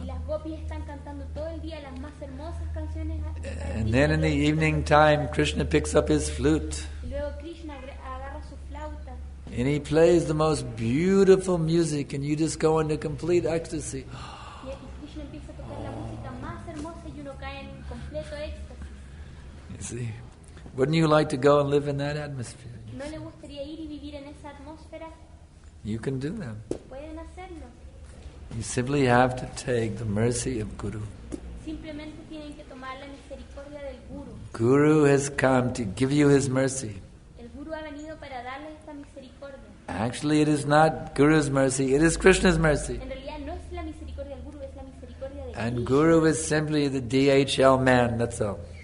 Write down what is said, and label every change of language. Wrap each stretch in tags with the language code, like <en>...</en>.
<es>Y las gopis están cantando todo el día las más hermosas canciones.</es> <en>And then in the evening time, Krishna picks up his flute.</en> <es>Y luego Krishna agarra su flauta</es> <en>And he plays the most beautiful music, and you just go into complete ecstasy.</en> <es>y Krishna empieza a tocar la música más hermosa y uno cae en completo éxtasis.</es> <en>You see? Wouldn't you like to go and live in that atmosphere?</en> <es>¿No le gustaría ir y vivir en esa atmósfera?</es> <en>You can do that.</en> <es>Pueden hacerlo.</es> <en>You simply have to take the mercy of Guru.</en> <es>Simplemente tienen que tomar la misericordia del Guru.</es> <en>Guru has come to give you his mercy.</en> <es>El Guru ha venido para darles esta misericordia.</es> <en>Actually, it is not Guru's mercy, it is Krishna's mercy.</en> <es>En realidad no es la misericordia del Guru, es la misericordia de</es> <en>And Guru is simply the DHL man, that's all.</en>